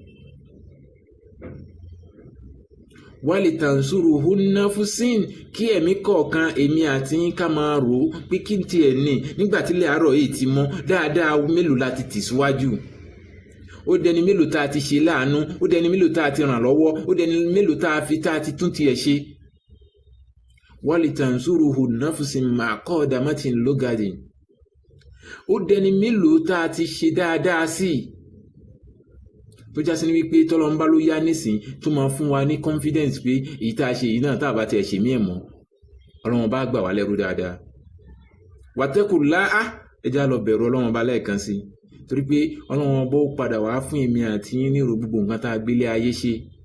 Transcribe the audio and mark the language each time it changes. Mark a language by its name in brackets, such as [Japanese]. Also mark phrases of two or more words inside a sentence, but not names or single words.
[Arabic] ولتنظر نفس, [Yoruba] kí ẹ̀mí kọ̀ọ̀kan èmi àti yín ká máa rò ó pé kí n tiẹ̀ ní nígbà tílẹ̀ àárọ̀ yìí ti mọ́ dáadáa, mélòó la ti tì síwájú. Ó dẹni mélòó tá a ti ṣe láàánú, ó dẹni mélòó tá a ti ràn lọ́wọ́, ó dẹni mélòó tá a ti tún tiẹ̀ ṣe. [Arabic] ولتنظر نفس ما قدمت لغد, [Yoruba] ó dẹni mélòó tá a ti ṣe dáadáa sí, tó jásí ní wípé tọ́lọ́run bá ló yá nísìn tó máa fún wa ní confidence pé èyí tá a ṣe yìí náà tá a bá tiẹ̀ ṣe mí ẹ̀ mọ́, Ọlọ́run bá gbà wá lẹ́rú dáadáa. Wattaqullaha, ẹja lọ bẹ̀rù Ọlọ́run bá lẹ́ẹ̀kan sí, torí pé Ọlọ́run bó padà wá fún èmi àti yín nírò gbogbo nǹkan tá a gbélé ayé ṣe.